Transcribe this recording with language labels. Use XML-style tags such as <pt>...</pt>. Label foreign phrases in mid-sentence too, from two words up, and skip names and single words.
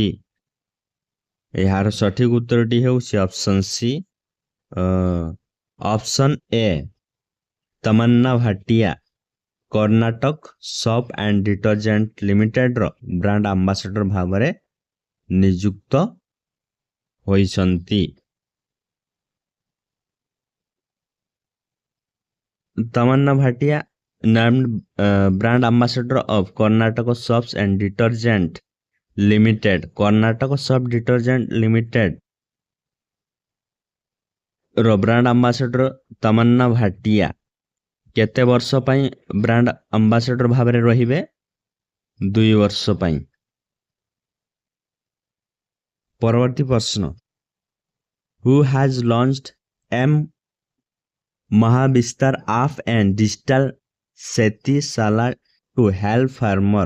<or>ଏହାର ସଠିକ ଉତ୍ତରଟି ହେଉଛି</or> <en>option C option A</en> <or>ତମନ୍ନା ଭାଟିଆ କର୍ଣ୍ଣାଟକ ସପ୍ ଆଣ୍ଡ ଡିଟରଜେଣ୍ଟ ଲିମିଟେଡ୍ର</or> <en>brand ambassador</en> <or>ଭାବରେ ନିଯୁକ୍ତ ହୋଇଛନ୍ତି।</or> <en>ତମନ୍ନା ଭାଟିଆ named brand ambassador of Karnataka Soaps and Detergent Limited.</en> <or>Karnataka Soap Detergent Limited ର</or> <en>brand ambassador</en> <or>ତମନ୍ନା ଭାଟିଆ କେତେ ବର୍ଷ ପାଇଁ</or> <en>brand ambassador</en> <or>ଭାବରେ ରହିବେ? 2 ବର୍ଷ ପାଇଁ। ପରବର୍ତ୍ତୀ ପ୍ରଶ୍ନ,</or> <en>who has launched M Mahavistaar app and digital Shetishala to help farmer?</en>